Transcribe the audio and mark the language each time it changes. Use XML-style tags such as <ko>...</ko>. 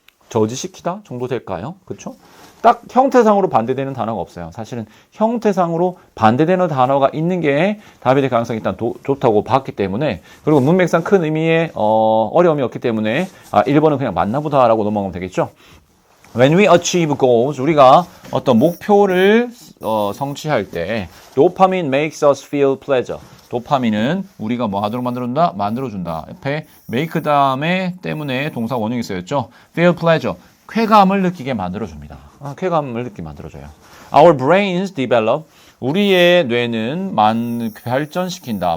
<ko>저지시키다 정도 될까요? 그렇죠? 딱 형태상으로 반대되는 단어가 없어요. 사실은 형태상으로 반대되는 단어가 있는 게 답이 될 가능성이 일단 좋다고 봤기 때문에 그리고 문맥상 큰 의미의 어려움이 없기 때문에 1번은 그냥 맞나보다라고 넘어가면 되겠죠.</ko> <en>When we achieve goals,</en> <ko>우리가 어떤 목표를 성취할 때</ko> <en>dopamine makes us feel pleasure.</en> <ko>도파민은 우리가 뭐 하도록 만들어준다? 만들어준다. 옆에 make 다음에 때문에 동사 원형이 쓰였죠.</ko> <en>feel pleasure.</en> <ko>쾌감을 느끼게 만들어줍니다. 쾌감을 느끼게 만들어줘요.</ko> <en>Our brains develop.</en> <ko>우리의 뇌는 발전시킨다.</ko>